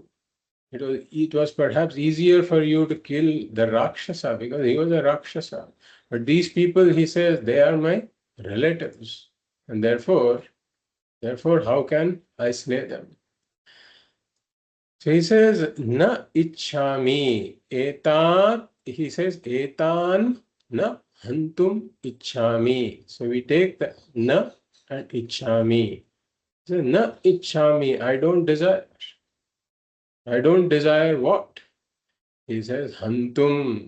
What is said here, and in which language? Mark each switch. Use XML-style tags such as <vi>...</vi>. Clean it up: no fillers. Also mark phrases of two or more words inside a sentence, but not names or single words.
<en>It was perhaps easier for you to kill the Rakshasa because he was a Rakshasa. But these people, he says, they are my relatives. And therefore, how can I slay them? So he says,</en> <sa>na ichhami etat,</sa> <en>he says,</en> <sa>etan na hantum ichhami.</sa> <en>So we take the na and ichhami. So</en> <sa>na ichhami,</sa> <en>I don't desire. I don't desire what? He says, hantum.</en>